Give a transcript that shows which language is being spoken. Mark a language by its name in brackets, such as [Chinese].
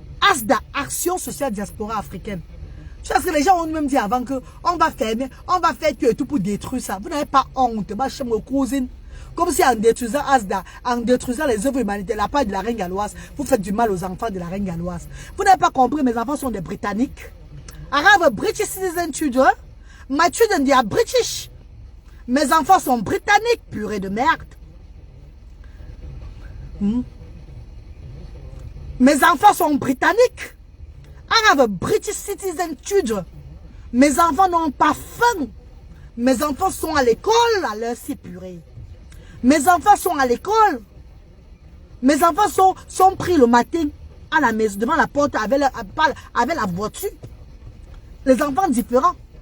[French] ASDA, Action Sociale Diaspora Africaine. Parce que les gens ont même dit avant que on va fermer, on va faire tout pour détruire ça. Vous n'avez pas honte, ma chère cousine. Comme si en détruisant ASDA, en détruisant les œuvres humanitaires, la part de la reine galloise, vous faites du mal aux enfants de la reine galloise. Vous n'avez pas compris, mes enfants sont des Britanniques. [English] I have a British citizen children. My children, they are British. [French] Mes enfants sont britanniques, purée de merde. Mes enfants sont britanniques. [English] I have a British citizen children. [French] Mes enfants n'ont pas faim. Mes enfants sont à l'école, à l'heure si purée. Mes enfants sont à l'école. Mes enfants sont pris le matin à la maison, devant la porte avec la voiture. Les enfants différents.